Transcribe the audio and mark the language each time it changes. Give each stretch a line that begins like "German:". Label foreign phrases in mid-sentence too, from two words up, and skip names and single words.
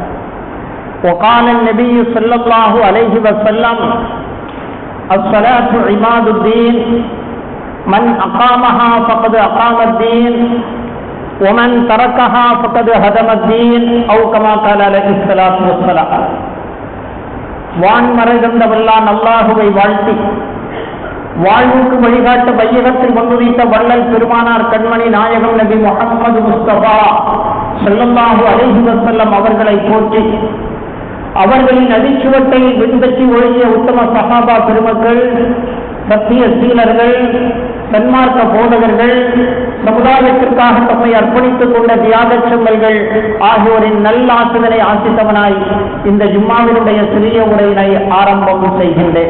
Arabic: وقال النبي صلى الله عليه وسلم الصلاة عماد الدين من أقامها فقد أقام الدين ومن تركها فقد هدم الدين أو كما قال عليه الصلاة والسلام.
Tamil: வான் மறைந்த வல்லான் அல்லாஹுவை வாழ்த்தி வாழ்வுக்கு வழிகாட்ட வையகத்தில் வந்துவித்த வள்ளல் பெருமானார் கண்மணி நாயகம் நபி முஹம்மது முஸ்தபா
Arabic: صلى الله عليه وسلم
Tamil: அவர்களை போற்றி அவர்களின் அடிச்சுவட்டை பின்பற்றி ஒழுகிய உத்தம சஹாபா பெருமக்கள், சத்திய சீலர்கள், சன்மார்க்க போதகர்கள், சமுதாயத்திற்காக தம்மை அர்ப்பணித்துக் கொண்ட தியாகச் செம்மல்கள் ஆகியோரின் நல்லாசிதனை ஆசித்தவனாய் இந்த ஜும்மாவினுடைய சிறிய உரையினை ஆரம்பம் செய்கின்றேன்.